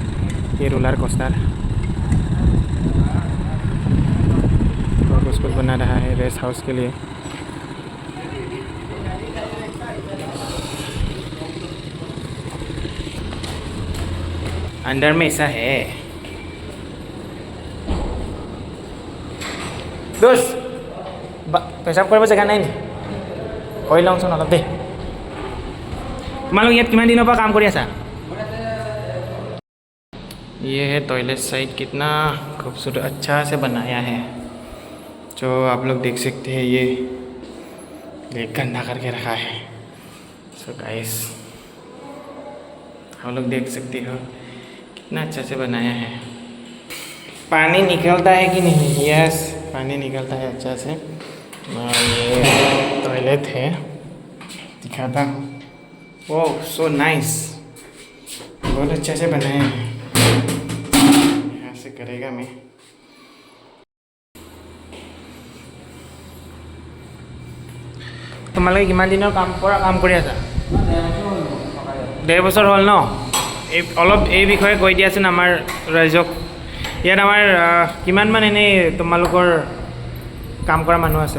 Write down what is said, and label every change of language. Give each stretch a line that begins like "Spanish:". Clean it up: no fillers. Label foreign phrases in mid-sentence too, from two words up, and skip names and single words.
Hindi: ये रोलर कोस्टर और उसको बना रहा है रेस्ट हाउस के लिए। अंदर में ऐसा है।
Assamese: दोस्त পেচাব কৰিব জেগা নাই নি? কৰি লওঁচোন অলপ দেই। তোমালোক ইয়াত কিমান দিনৰ পৰা কাম কৰি আছা?
Hindi: ये है टॉयलेट साइड, कितना खूबसूरत अच्छा से बनाया है, जो आप लोग देख सकते हैं। ये गंदा करके रखा है।
English: so guys
Hindi: आप लोग देख सकते हो कितना अच्छा से बनाया है। पानी निकलता है कि नहीं? यस, पानी निकलता है अच्छा से। और ये टॉयलेट है, दिखाता हूँ।
English: oh so nice,
Hindi: बहुत अच्छा से बनाया है। यहाँ से करेगा मैं।
Assamese: তোমালোকে কিমান দিনৰ কাম কৰি আছা? 1.5 বছৰ হ'ল ন? অলপ এই বিষয়ে কৈ দিয়াচোন আমাৰ ৰাইজক। ইয়াত আমাৰ কিমানমান এনেই তোমালোকৰ কাম কৰা মানুহ আছে?